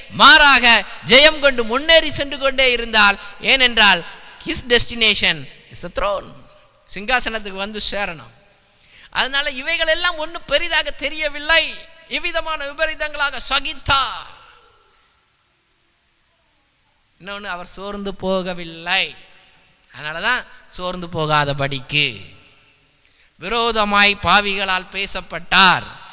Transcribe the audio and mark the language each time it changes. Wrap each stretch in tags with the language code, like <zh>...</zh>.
<ta>மாறாக ஜெயம் கொண்டு முன்னேறி சென்று கொண்டே இருந்தால்.</ta> <en>ஏனென்றால் his destination is the throne.</en> <ta>சிங்காசனத்துக்கு வந்து சேரணும். அதனால இவைகள் எல்லாம் ஒன்றும் பெரிதாக தெரியவில்லை. இவ்விதமான விபரீதங்களாக சகித்தார். இன்னொன்று, அவர் சோர்ந்து போகவில்லை. அதனாலதான் சோர்ந்து போகாதபடிக்கு விரோதமாய் பாவிகளால் பேசப்பட்டார்.</ta>